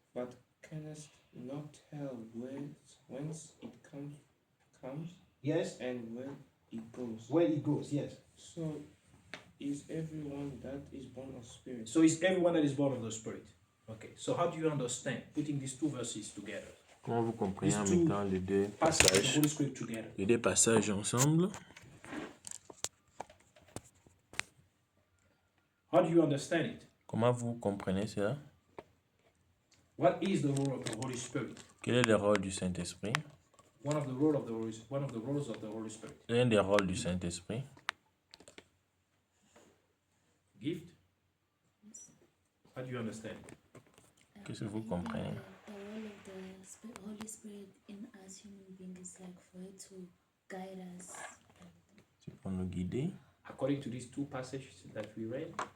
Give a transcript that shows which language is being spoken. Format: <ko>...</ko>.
<en>but canst not tell whence it comes Yes. and where it goes. Where it goes. Yes. So is everyone that is born of spirit. So it's everyone that is born of the Spirit. Okay. So how do you understand putting these two verses together?</en> <fr>Comment vous comprenez en</fr> <en>These two</en> <fr>mettant les deux</fr> <en>Passages of the</en> <fr>passages,</fr> <en>Holy Spirit together.</en> <fr>les deux passages ensemble?</fr> <en>How do you understand it?</en> <fr>Comment vous comprenez cela?</fr> <en>What is the role of the Holy Spirit?</en> <fr>Quel est le rôle du Saint-Esprit?</fr> <en>One of the roles of the Holy Spirit.</en> <fr>L'un des rôles du Saint-Esprit.</fr> <en>Gift. How do you understand?</en> <fr>Qu'est-ce que vous comprenez?</fr> <en>The role of the Holy Spirit in us human beings is like for it to guide us.</en> <fr>C'est pour nous guider.</fr> <en>According to these two passages that we read,</en>